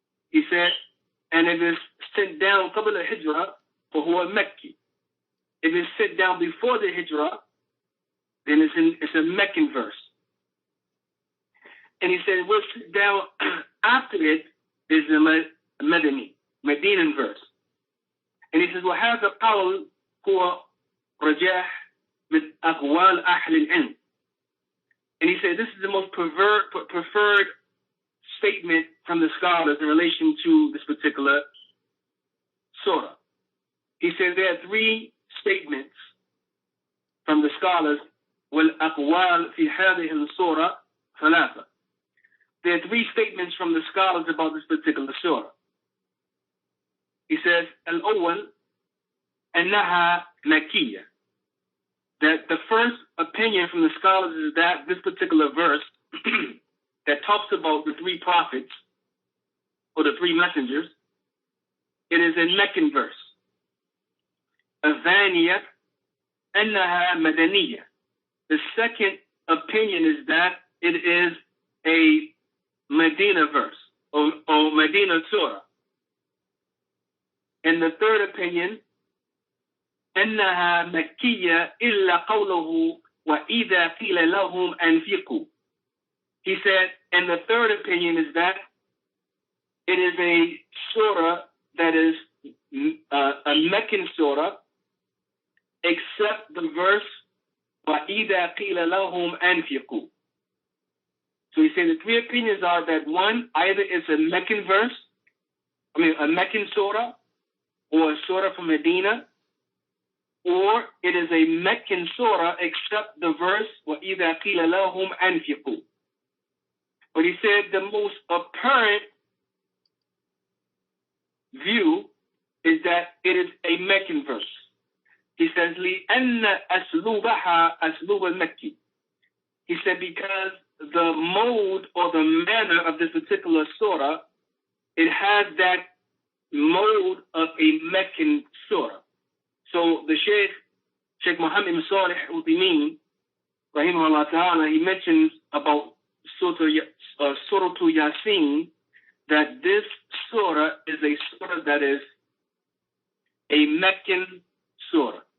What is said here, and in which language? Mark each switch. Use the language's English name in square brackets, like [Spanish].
[English] He said, and if it's sent down [Arabic] قبل الهجرة فهو مكي. [English] If it's sent down before the Hijrah, then it's a Meccan verse. And he said, what's sent down after it is a Medinan verse. And he says, [Arabic] وهذا قول هو رجاح من أقوال أهل العلم. [English] And he said, this is the most preferred statement from the scholars in relation to this particular surah. He said there are three statements from the scholars. [Arabic] والأقوال في هذه السورة ثلاثة. [English] There are three statements from the scholars about this particular surah. He says, [Arabic] الأول أنها مكية. [English] That the first opinion from the scholars is that this particular verse that talks about the three prophets or the three messengers, it is a Meccan verse. [Arabic] الثانية أنها مدنية. [English] The second opinion is that it is a Medina verse or Medina surah. And the third opinion, [Arabic] أنها مكية إلا قوله وإذا قيل لهم أنفقوا. [English] He said, and the third opinion is that it is a surah that is a Meccan surah, except the verse [Arabic] وإذا قيل لهم أنفقوا. [English] So he said the three opinions are that one, either it's a Meccan verse, a Meccan surah, or a surah from Medina, or it is a Meccan surah except the verse [Arabic] وَإِذَا قِيلَ لَهُمْ أَنْفِقُوا. [English] But he said the most apparent view is that it is a Meccan verse. He says, [Arabic] لِأَنَّ أَسْلُوبَهَا أَسْلُوبَ الْمَكِّي. [English] He said because the mode or the manner of this particular surah, it has that mode of a Meccan surah. So the Sheikh Muhammad ibn Salih al-Uthaymeen, rahimahullah ta'ala, he mentions about Surah to Yaseen, that this surah is a surah that is a Meccan surah.